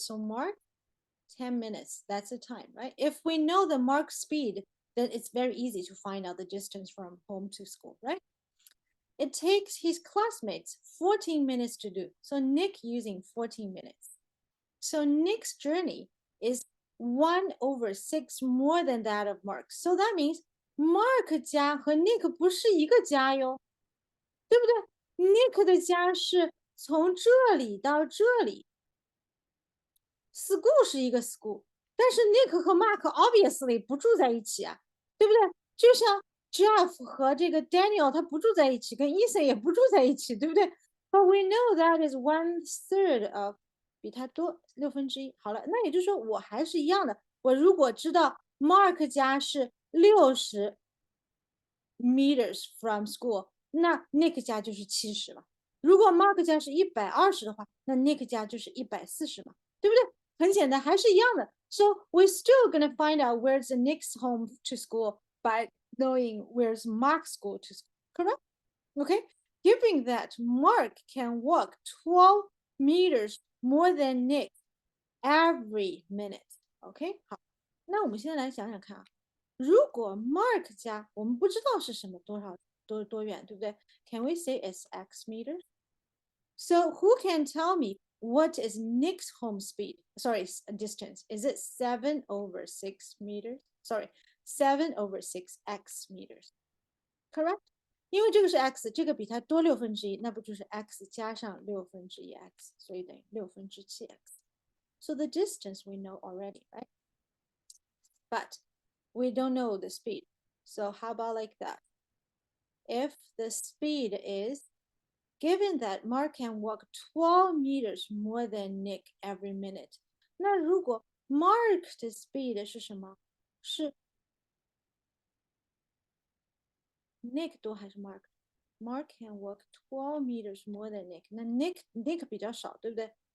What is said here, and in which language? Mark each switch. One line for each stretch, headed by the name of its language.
English: So Mark, 10 minutes, that's the time, right? If we know the Mark speed, then it's very easy to find out the distance from home to school, right? It takes his classmates 14 minutes to do. So Nick using 14 minutes. So Nick's journey is 1/6 more than that of Mark. So that means
Chinese: Mark 家和 Nick 不是一个家哟，对不对？Nick 的家是从这里到这里，school 是一个 school，但是 Nick 和 Mark obviously 不住在一起啊，对不对？就像 Jeff 和这个 Daniel 他不住在一起，跟 Ethan 也不住在一起，对不对？
English: But we know that is 1/3 of
Chinese: 比他多1/6。好了，那也就是说我还是一样的。我如果知道 Mark 家是
English: 60 meters from school，
Chinese: 那 Nick 家就是70了。如果 Mark 家是120的话，那 Nick 家就是140嘛，对不对？很简单，还是一样的。
English: So we're still gonna find out where's the Nick's home to school by knowing where's Mark's school to school, correct? Okay, given that Mark can walk 12 meters more than Nick every minute.
Chinese: OK，好，那我们现在来想想看啊，如果 Mark 家我们不知道是什么多远，对不对？
English: Can we say it's X meters? So who can tell me what is Nick's home speed? Sorry, distance. Is it 7/6 meters? Sorry, 7/6 x meters. Correct?
Chinese: 因为这个是 x，这个比它多1/6，那不就是 x 加上1/6x，所以等于7/6x。
English: So the distance we know already, right? But we don't know the speed. So how about like that? If the speed is given that Mark can walk 12 meters more than Nick every minute,
Chinese: 那如果 Mark 的 speed 是什么？是 Nick 多还是
English: Mark can walk 12 meters more than Nick.
Chinese: 那 Nick 比较少，对不对？